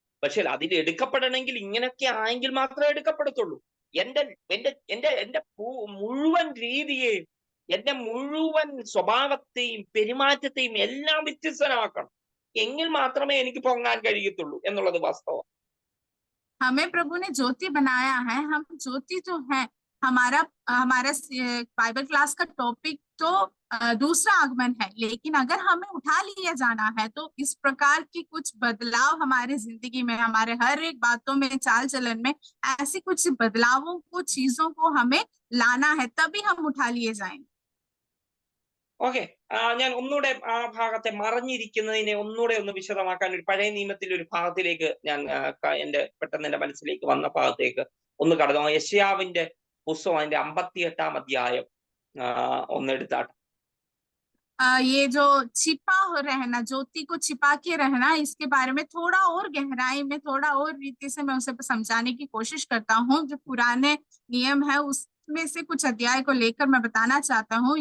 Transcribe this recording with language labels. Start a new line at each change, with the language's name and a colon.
Malayalam: പക്ഷെ അതിൽ എടുക്കപ്പെടണമെങ്കിൽ ഇങ്ങനെയൊക്കെ ആയെങ്കിൽ മാത്രമേ എടുക്കപ്പെടത്തുള്ളൂ. എന്റെ മുഴുവൻ രീതിയെയും, എന്റെ മുഴുവൻ സ്വഭാവത്തെയും പെരുമാറ്റത്തെയും എല്ലാം വ്യത്യസ്തനാക്കണം. എങ്കിൽ മാത്രമേ എനിക്ക് പൊങ്ങാൻ കഴിയത്തുള്ളൂ എന്നുള്ളത് വാസ്തവം.
Hindi: हमें प्रभु ने ज्योति बनाया है, हम ज्योति जो है, हमारा बाइबल क्लास का टॉपिक तो दूसरा आगमन है, लेकिन अगर हमें उठा लिया जाना है तो इस प्रकार की कुछ बदलाव हमारे जिंदगी में, हमारे हर एक बातों में, चाल चलन में ऐसी कुछ बदलावों को, चीजों को हमें लाना है, तभी हम उठा लिए जाएंगे।
Malayalam: ഓക്കെ, ഞാൻ ഒന്നുകൂടെ ആ ഭാഗത്തെ മറഞ്ഞിരിക്കുന്നതിനെ ഒന്നുകൂടെ ഒന്ന് വിശദമാക്കാൻ ഒരു പഴയ നിയമത്തിലെ ഒരു ഭാഗത്തിലേക്ക് ഞാൻ പെട്ടെന്ന് എന്റെ മനസ്സിലേക്ക് വന്ന ഭാഗത്തേക്ക് ഒന്ന് കടന്നു. യെശയ്യാവിന്റെ പുസ്തകം അതിന്റെ 58-ാം അധ്യായം ഒന്ന് എടുത്താട്ടെ.
Hindi: ये जो छिपा हो रहना, ज्योति को छिपा के रहना, इसके बारे में थोड़ा और गहराई में, थोड़ा और रीति से मैं उसे समझाने की कोशिश करता हूँ। जो पुराने नियम है उसमें से कुछ अध्याय को लेकर मैं बताना चाहता हूँ।